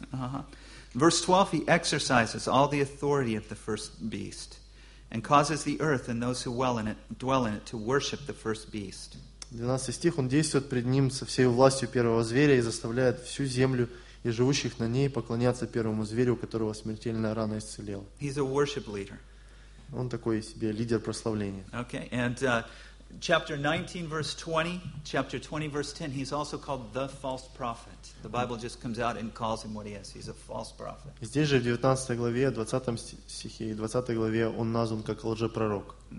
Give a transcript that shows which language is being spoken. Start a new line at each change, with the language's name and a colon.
English: Uh-huh. Verse 12, he exercises all the authority of the first beast and causes the earth and those who dwell in it to worship the first beast.
Russian: 12 стих, он действует пред ним со всей властью первого зверя и заставляет всю землю и живущих на ней поклоняться первому зверю, у которого смертельная рана исцелела.
English: He's a worship leader.
Russian: Он такой себе лидер прославления.
English: Okay, and chapter 19, verse 20, chapter 20, verse 10, he's also called the false prophet. The Bible just comes out and calls him what he is. He's a false prophet.
Russian: Здесь же в 19 главе, 20 стихе и 20 главе он назван как лжепророк.